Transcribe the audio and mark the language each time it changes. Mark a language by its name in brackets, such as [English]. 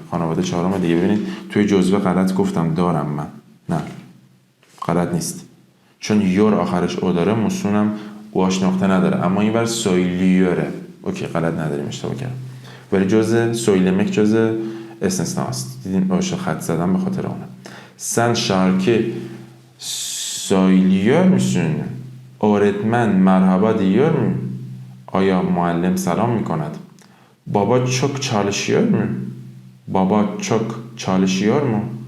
[Persian] خانواده چهارم دیگه ببینید توی جزوه غلط گفتم دارم من. نه غلط نیست. چون یور آخرش او داره موسونم اوهاش نقطه نداره اما این بر سویلیوره. اوکی غلط نداریم اشتباه کردم. ولی جزء سویلمک جزء استثناء است. دیدین باشو خط زدم به خاطر اونه. [Turkish] Sen şarkı söylüyor musun? öğretmen merhaba diyor mu? [Persian] آیا معلم سلام میکند؟ بابا [Turkish] çok çalışıyor mu? بابا çok çalışıyor mu?